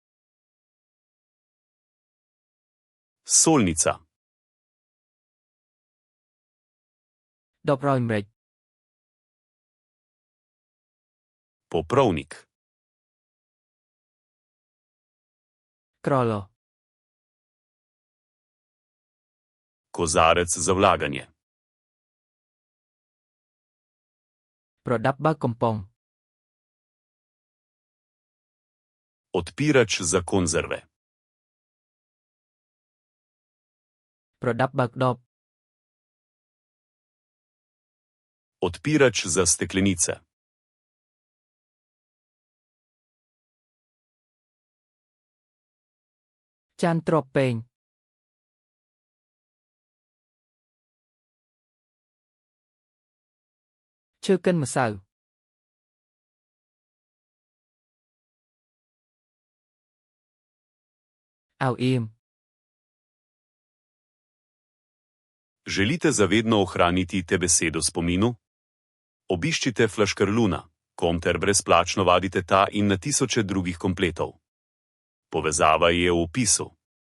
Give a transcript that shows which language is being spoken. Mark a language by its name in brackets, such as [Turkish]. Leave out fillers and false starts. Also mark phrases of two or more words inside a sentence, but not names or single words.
[Slovenian] Solnica. [Khmer] ដបរយម្រេច [Slovenian] Poprovnik. [Khmer] ក្រឡ [Slovenian] Kozarec za vlaganje. [Khmer] ប្រដាប់បើកកំប៉ុង [Slovenian] Odpirač za konzerve. [Khmer] ប្រដាប់បើកដប [Slovenian] Odpirač za steklenice. [Khmer] ចានទ្រាប់ពែង ឈើកិនម្សៅ អាវអៀម [Slovenian] Želite zavedno ohraniti te besede v spominu? Obiščite Flaškarluna, kom ter brezplačno vadite ta in na tisoče drugih kompletov. Povezava je v opisu.